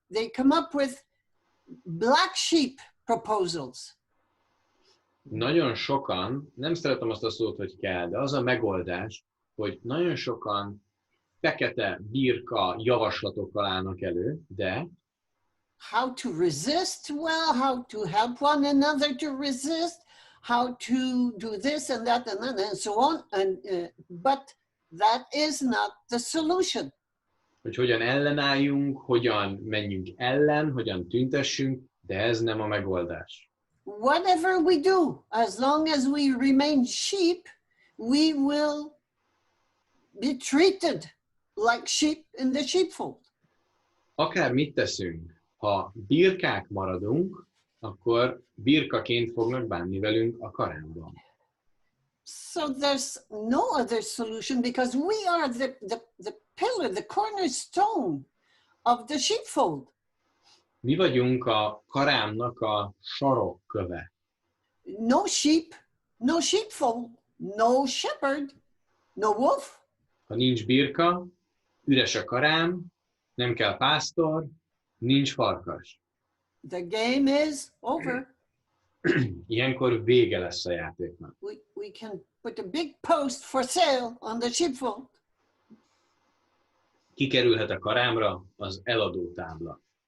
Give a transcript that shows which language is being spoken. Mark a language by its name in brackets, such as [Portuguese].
[English] They come up with black sheep proposals. [Hungarian] Nagyon sokan, nem szeretem azt a szót, hogy kell, de az a megoldás, hogy nagyon sokan fekete birka javaslatokkal állnak elő, de [English] how to resist well, how to help one another to resist, how to do this and that and so on. But that is not the solution. [Hungarian] Hogy hogyan ellenálljunk, hogyan menjünk ellen, hogyan tüntessünk, de ez nem a megoldás. [English] Whatever we do, as long as we remain sheep, we will be treated like sheep in the sheepfold. [Hungarian] Akár mit teszünk, ha birkák maradunk, akkor birkaként fognak bánni velünk a karámban. [English] So there's no other solution because we are the pillar, the cornerstone of the sheepfold. [Hungarian] Mi vagyunk a karámnak a sarokköve. [English] No sheep, no sheepfold, no shepherd, no wolf. [Hungarian] Ha nincs birka, üres a karám, nem kell pásztor, nincs farkas. [English] The game is over. [Hungarian] Ilyenkor vége lesz a játéknak. [English] We can put a big post for sale on the sheepfold. [Hungarian] Kikerülhet a karámra az eladó tábla.